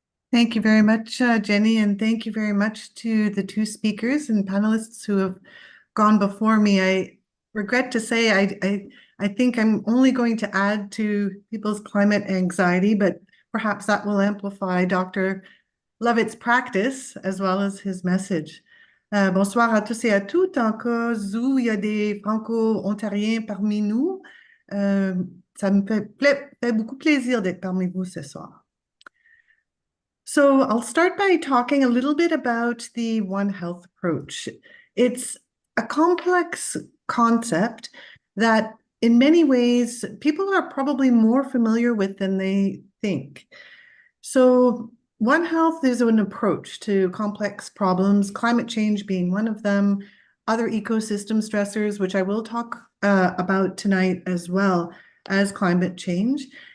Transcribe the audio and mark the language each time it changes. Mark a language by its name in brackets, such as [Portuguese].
[English] Thank you very much, Jenny, and thank you very much to the two speakers and panelists who have gone before me. I regret to say I think I'm only going to add to people's climate anxiety, but perhaps that will amplify Dr. Lovett's practice as well as his message. [French] Bonsoir à tous et à toutes. En cas où il y a des Franco-Ontariens parmi nous, ça me fait beaucoup plaisir d'être parmi vous ce soir. [English] So I'll start by talking a little bit about the One Health approach. It's a complex concept that in many ways people are probably more familiar with than they think. So One Health is an approach to complex problems, climate change being one of them, other ecosystem stressors, which I will talk about tonight as well as climate change.